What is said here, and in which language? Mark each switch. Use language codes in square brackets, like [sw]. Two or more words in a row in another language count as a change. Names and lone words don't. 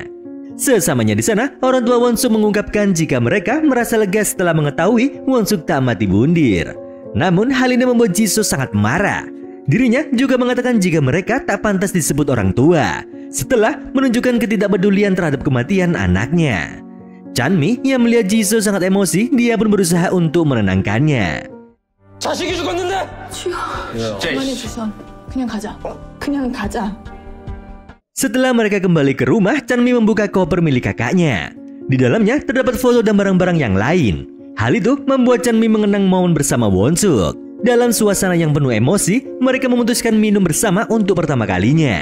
[id] Sesamanya di sana, orang tua Won-suk mengungkapkan jika mereka merasa lega setelah mengetahui Won-suk tak mati bundir. Namun hal ini membuat Jisoo sangat marah. Dirinya juga mengatakan jika mereka tak pantas disebut orang tua, setelah menunjukkan ketidakpedulian terhadap kematian anaknya. Chanmi yang melihat Jisoo sangat emosi, dia pun berusaha untuk menenangkannya. [ko] 자식이 죽었는데. 어머니 주선. 그냥 가자. [id] Setelah mereka kembali ke rumah, Chanmi membuka koper milik kakaknya. Di dalamnya terdapat foto dan barang-barang yang lain. Hal itu membuat Chanmi mengenang momen bersama Won-suk. Dalam suasana yang penuh emosi, mereka memutuskan minum bersama untuk pertama kalinya.